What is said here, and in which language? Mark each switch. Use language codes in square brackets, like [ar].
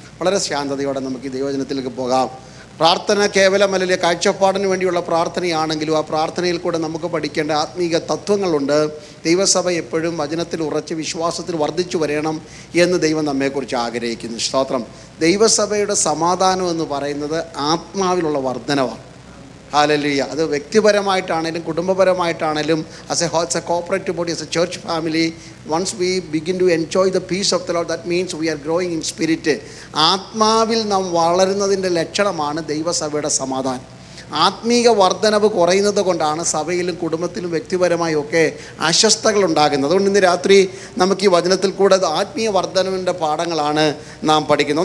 [ml] വളരെ ശാന്തതയോടെ നമുക്ക് ഈ ദൈവവചനത്തിലേക്ക് പോകാം. പ്രാർത്ഥന കേവലമല്ല, കാഴ്ചപ്പാടിന് വേണ്ടിയുള്ള പ്രാർത്ഥനയാണെങ്കിലും ആ പ്രാർത്ഥനയിൽ കൂടെ നമുക്ക് പഠിക്കേണ്ട ആത്മീക തത്വങ്ങളുണ്ട്. ദൈവസഭ എപ്പോഴും വചനത്തിൽ ഉറച്ച് വിശ്വാസത്തിൽ വർദ്ധിച്ചു വരണം എന്ന് ദൈവം നമ്മെക്കുറിച്ച് ആഗ്രഹിക്കുന്നു. സ്തോത്രം. ദൈവസഭയുടെ സമാധാനം എന്ന് പറയുന്നത് ആത്മാവിലുള്ള വർധനവാണ്. ഹല്ലേലൂയ. അത് വ്യക്തിപരമായിട്ടാണേലും കുടുംബപരമായിട്ടാണേലും [en] As a cooperative body, as a church family, once we begin to enjoy the peace of the Lord, that means we are growing in spirit. [ml] ആത്മാവിൽ നാം വളരുന്നതിൻ്റെ ലക്ഷണമാണ് ദൈവസഭയുടെ സമാധാനം. ആത്മീക വർധനവ് കുറയുന്നത് കൊണ്ടാണ് സഭയിലും കുടുംബത്തിലും വ്യക്തിപരമായും ഒക്കെ അസ്വസ്ഥതകൾ ഉണ്ടാകുന്നത്. അതുകൊണ്ട് ഇന്ന് രാത്രി നമുക്ക് ഈ വചനത്തിൽ കൂടെ ആത്മീയ വർധനവിൻ്റെ പാഠങ്ങളാണ് നാം പഠിക്കുന്നത്.